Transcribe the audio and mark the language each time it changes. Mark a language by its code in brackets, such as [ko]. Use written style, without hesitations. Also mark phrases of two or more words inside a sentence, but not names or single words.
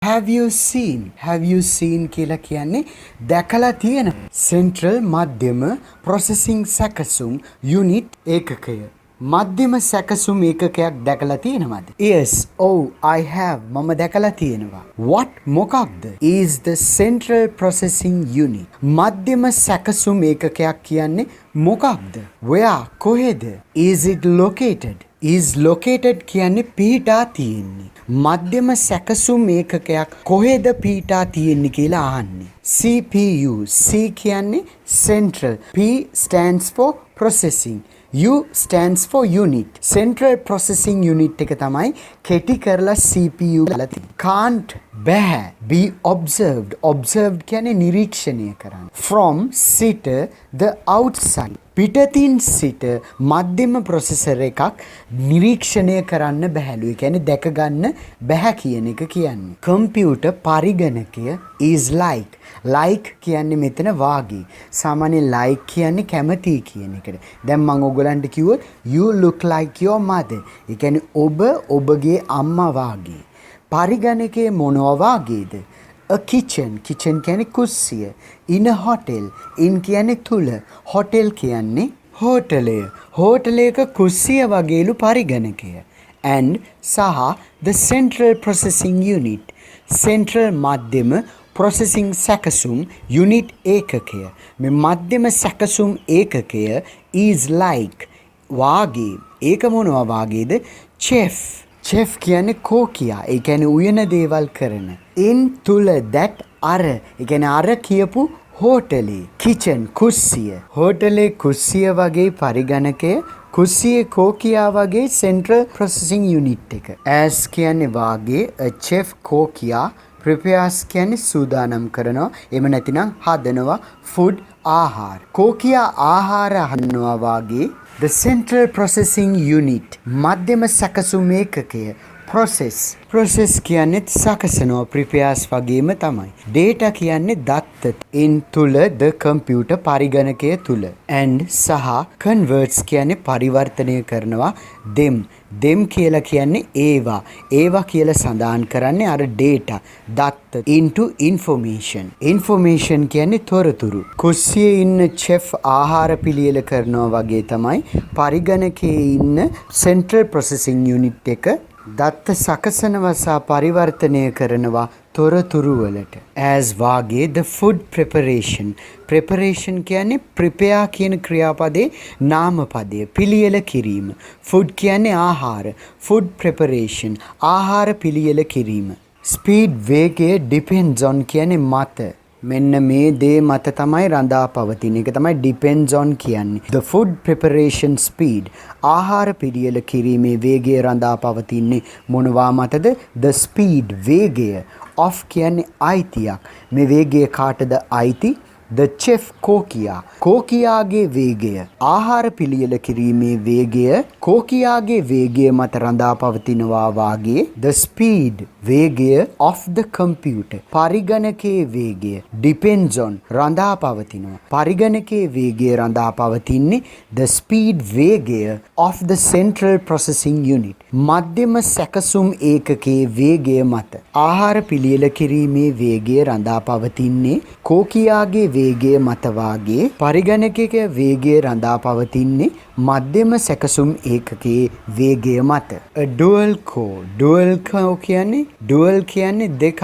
[en] have you seen [si] කියලා කියන්නේ දැකලා තියෙන central මධ්‍යම processing සැකසුම් unit ඒකකය මධ්‍යම සැකසුම් ඒකකයක් දැකලා තියෙනවද? [en] Yes, oh I have. [si] මම දැකලා තියෙනවා. What මොකක්ද? [en] Is the central processing unit. [si] මධ්‍යම සැකසුම් ඒකකයක් කියන්නේ මොකක්ද? [en] Where කොහෙද? Is it located? Is located [si] කියන්නේ පිහිටා තියෙන්නේ. මධ්‍යම සැකසුම් ඒකකයක් කොහෙද පිහිටා තියෙන්නේ කියලා අහන්නේ. CPU. C කියන්නේ central. [en] P stands for processing. U stands for unit. Central processing unit [si] එක තමයි කෙටි කරලා CPU කියලා තියෙන්නේ. Can't බෑ. [en] Be observed. Observed [si] කියන්නේ නිරීක්ෂණය කරන්න. [en] From සිට the outside. [si] පිටතින් සිට මධ්‍යම ප්‍රොසෙසර් එකක් නිරීක්ෂණය කරන්න බැහැලු. ඒ කියන්නේ දැක ගන්න බැහැ කියන එක කියන්නේ. කම්පියුටර් පරිගණකය [en] is like. like [si] කියන්නේ මෙතන වාගේ. සාමාන්‍ය like කියන්නේ කැමති කියන එකට. දැන් මම ඔයගලන්ට කිව්වොත් [en] you look like your mother. [si] ඒ කියන්නේ ඔබ ඔබගේ අම්මා වාගේ. පරිගණකයේ මොනවා වාගේද? [en] A kitchen. kitchen [si] කියන්නේ කුස්සිය. [en] In a hotel. [si] in කියන්නේ තුල. hotel කියන්නේ හෝටලය. හෝටලයක කුස්සිය වගේලු පරිගණකය. [en] and සහ the central processing unit. [si] central මධ්‍යම processing සැකසුම් unit ඒකකය. මේ මධ්‍යම සැකසුම් ඒකකය [en] is like [si] වාගේ. ඒක මොනවා වාගේද? chef. chef කියන්නේ කෝකියා. ඒ කියන්නේ උයන දේවල් කරන. in තුල that අර. ඒ කියන්නේ අර කියපු හෝටලේ. kitchen කුස්සිය. හෝටලේ කුස්සිය වගේ පරිගණකය. කුස්සියේ කෝකියා වගේ [en] central processing unit [si] එක. as කියන්නේ වාගේ [en] a chef [si] කෝකියා. prepares කියන්නේ සූදානම් කරනවා. එහෙම නැතිනම් හදනවා. food ආහාර. කෝකියා ආහාර හදනවා වාගේ [en] the central processing unit [si] මධ්‍යම සැකසුම් ඒකකය process කියන්නේ සකසනවා. prepares වගේම තමයි. data කියන්නේ දත්ත. in තුල [en] the computer [si] පරිගණකය තුල. and සහ converts කියන්නේ පරිවර්තනය කරනවා. them කියලා කියන්නේ ඒවා කියලා සඳහන් කරන්නේ අර data දත්ත [en] into information [si] කියන්නේ තොරතුරු. කුස්සියේ ඉන්න chef ආහාර පිළියෙල කරනවා වගේ තමයි පරිගණකයේ ඉන්න [en] central processing unit [si] එක දත්ත සකසනවා සහ පරිවර්තනය කරනවා තොරතුරු වලට. as වාගේ [en] the food preparation [si] කියන්නේ prepare කියන ක්‍රියාපදේ නාමපදය පිළියෙල කිරීම. food කියන්නේ ආහාර. [en] food preparation [si] ආහාර පිළියෙල කිරීම. speed වේගය [en] depends on [si] කියන්නේ මත. මෙන්න මේ දේ මත තමයි රඳා පවතින එක තමයි [en] depends on [si] කියන්නේ. [en] the food preparation speed [si] ආහාර පිළියෙල කිරීමේ වේගය රඳා පවතින්නේ මොනවා මතද? [en] the speed [si] වේගය of කියන්නේ අයිතියක්. මේ වේගය කාටද අයිති? [en] the chef [si] කෝකියාගේ වේගය. ආහාර පිළියෙල කිරීමේ වේගය කෝකියාගේ වේගය මත රඳා පවතිනවා වාගේ [en] the speed [si] වේගය [en] of the computer [si] පරිගණකයේ වේගය [en] depends on [si] රඳා පවතිනවා. පරිගණකයේ වේගය රඳා පවතින්නේ [en] the speed [si] වේගය [en] of the central processing unit [si] මධ්‍යම සැකසුම් ඒකකයේ වේගය මත. ආහාර පිළියෙල කිරීමේ වේගය රඳා පවතින්නේ කෝකියාගේ වේගය මත වාගේ පරිගණකයක වේගය රඳා පවතින්නේ මධ්‍යම සැකසුම් ඒකකයේ වේගය මත. dual කියන්නේ දෙකක්.